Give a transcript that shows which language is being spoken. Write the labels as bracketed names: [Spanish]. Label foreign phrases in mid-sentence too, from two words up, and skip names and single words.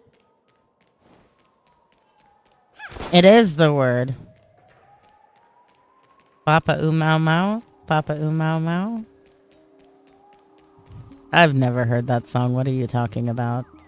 [English] It is the word. Papa oo mau mau? Papa oo mau mau? I've never heard that song. What are you talking about?